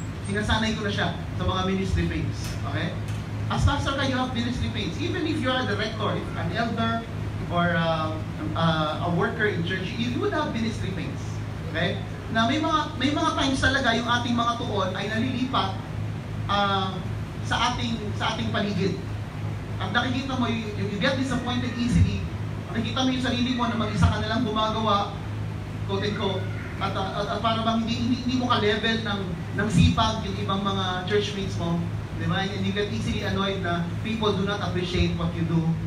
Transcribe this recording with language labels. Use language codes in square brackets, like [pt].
[tl] Sinasanay ko na siya sa mga ministry pains. [en] Okay? As pastor ka, you have ministry pains. Even if you are a director, if an elder, or a worker in church, you would have ministry pains. Okay? [tl] Na may mga times talaga yung ating mga tuon ay nalilipat sa ating paligid. At nakikita mo, [en] you get disappointed easily. [tl] Nakikita mo yung sarili mo na mag-isa ka na lang gumagawa, quote and quote, at para bang hindi mo ka-level ng sipag yung ibang mga churchmates mo. Diba? [en] And you get easily annoyed na people do not appreciate what you do.